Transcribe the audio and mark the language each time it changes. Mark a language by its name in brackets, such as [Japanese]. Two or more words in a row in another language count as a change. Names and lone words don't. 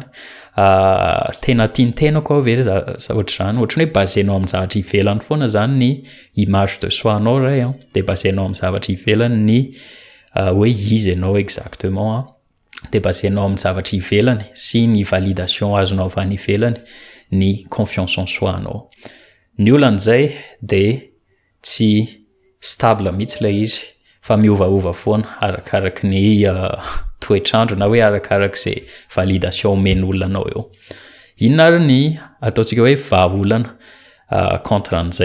[Malagasy] Tena tiantenako aho ve ohatr'izany? Ohatrany hoe basenao amin'ny zavatra ivelany foana zany ny [French] image de soi [Malagasy] anao ray dia basenao amin'ny zavatra ivelany ny hoe izy ianao exactement. Dia basenao amin'ny zavatra ivelany sy ny validation azonao avy any ivelany ny [French] confiance en soi [Malagasy] anao. Ny olan'izay dia tsy stable mihitsy ilay izy fa miovaova foana arakaraky ny toetrandro na hoe arakarak'izay validation omen'olona anao eo. Inona ary ny ataontsika hoe vahaolana contre an'izay.